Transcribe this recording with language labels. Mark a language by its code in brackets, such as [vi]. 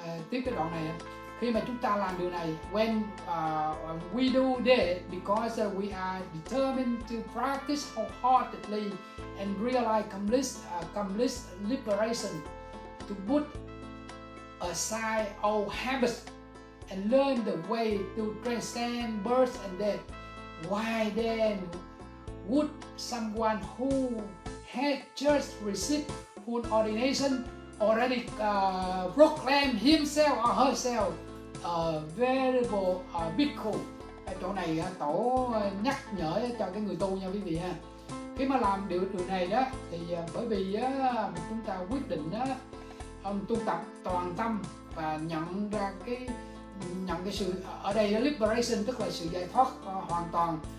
[vi] tiếp cái đoạn này, khi mà chúng ta làm điều này, [en] when we do that because we are determined to practice wholeheartedly and realize complete liberation, to put aside all habits and learn the way to transcend birth and death. Why then would someone who had just received full ordination already proclaim himself or herself a Venerable Bhikshu? [vi] Cái chỗ này tổ nhắc nhở cho cái người tu nha quý vị ha. Khi mà làm điều này đó, thì bởi vì chúng ta quyết định tu tập toàn tâm và nhận ra nhận cái sự ở đây liberation tức là sự giải thoát hoàn toàn.